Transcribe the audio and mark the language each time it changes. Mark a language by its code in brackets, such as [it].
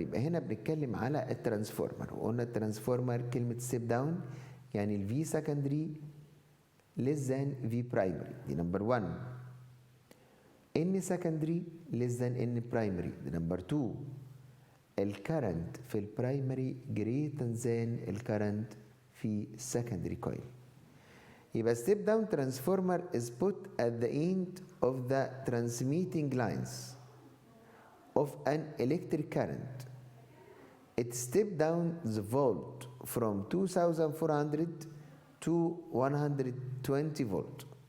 [ar] يبقى هنا بنتكلم على الترانسفورمر، وقلنا الترانسفورمر كلمة [en] step down [ar] يعني ال [en] V secondary less than V primary. [ar] دي [en] number 1. N secondary less than N primary. [ar] دي [en] number 2. [ar] الكرنت في البرايمري [en] greater than [ar] الكرنت في [en] secondary coil. [ar] يبقى [en] step down transformer is put at the end of the transmitting lines of an electric current. It step down the volt from 2400 to 120 volt.